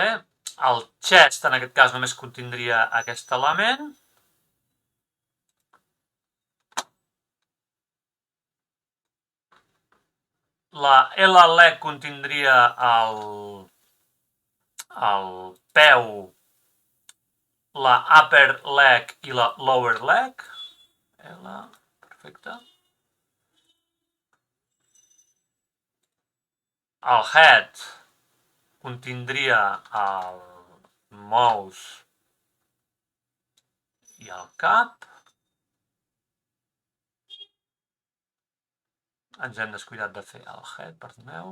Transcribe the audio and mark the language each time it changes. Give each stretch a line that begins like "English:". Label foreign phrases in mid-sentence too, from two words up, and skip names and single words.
Catalan: El chest, en aquest cas, només contindria aquest element. La L leg contindria el peu, la
English: upper leg
Catalan: i la
English: lower leg.
Catalan: L, perfecte. El head contindria el mouse i el cap. Ens hem descuidat de fer el head, perdoneu.